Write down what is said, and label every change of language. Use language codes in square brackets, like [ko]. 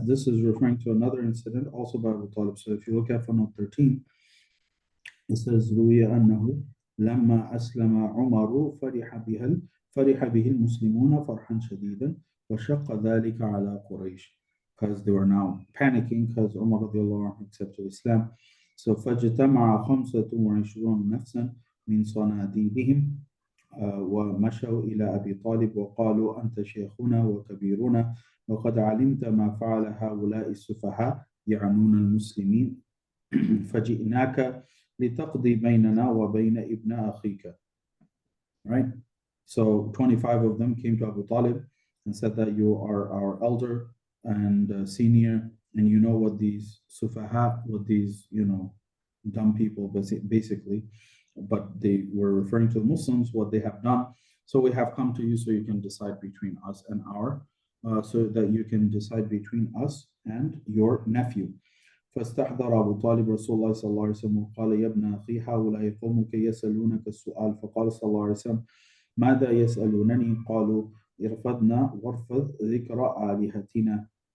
[en] This is referring to another incident also by Abu Talib. So if you look at footnote 13, it says [ar] روي أنه لما أسلم عمر فرح به المسلمون فرحا شديدا وشق ذلك على قريش, [en] because they were now panicking because Umar رضي الله عنه accepted Islam. [ar] So فاجتمع 25 نفسا من صناديدهم ومشوا إلى أبي طالب وقالوا أنت شيخنا وكبيرنا وقد علمت ما فعل هؤلاء السفهاء يعنون المسلمين فجئناك لتقضي بيننا وبين ابن أخيك. [en] Right? So 25 of them came to Abu Talib and said that you are our elder and senior, and you know what these sufaha, what these, dumb people basically, but they were referring to the Muslims, what they have done. So we have come to you so you can decide between us and so that you can decide between us and your nephew. [ar] فاستحضر أبو طالب رسول الله صلى الله عليه وسلم وقال يا ابن أخي هؤلاء قومك يسألونك السؤال, فقال صلى الله عليه وسلم ماذا يسألونني؟ قالوا ارفضنا وارفض ذكر آلهتنا.